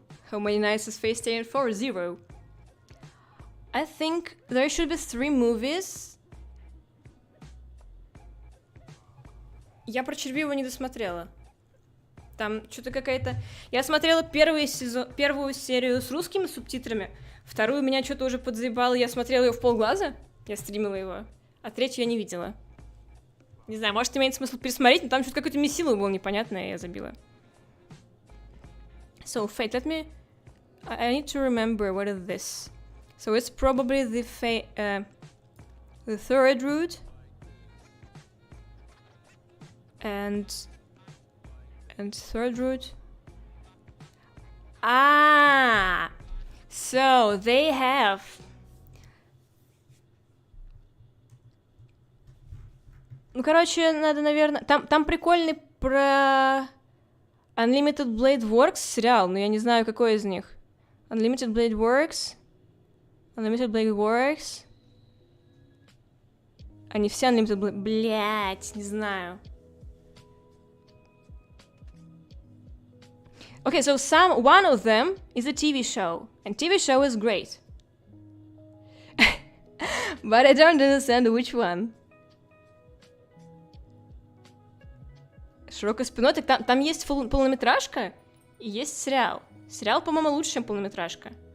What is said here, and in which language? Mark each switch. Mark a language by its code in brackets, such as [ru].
[en] How many nights has Faye staying for? 0. I think there should be 3 movies. [ru] Я про Червивого не досмотрела. Там что-то какая-то... Я смотрела первую серию с русскими субтитрами, вторую меня что-то уже подзаебало, я смотрела ее в полглаза, я стримила его, а третью я не видела. Не знаю, может, имеет смысл пересмотреть, но там что-то какое-то месило было непонятное, и я забила. [en] So, Fate, let me... I need to remember what is this. So it's probably the third route. And third route. Ah! So they have... [ru] Ну, короче, надо, наверное... Там прикольный про... Unlimited Blade Works сериал, но я не знаю, какой из них. [en] Unlimited Blade Works. Unlimited Blade Works. [ru] Они все Unlimited Blade... Блять, не знаю. [en] Okay, so one of them is a TV show. And TV show is great. But I don't understand which one. [ru] Широкой спиной, так там есть полнометражка и есть сериал. Сериал, по-моему, лучше, чем полнометражка.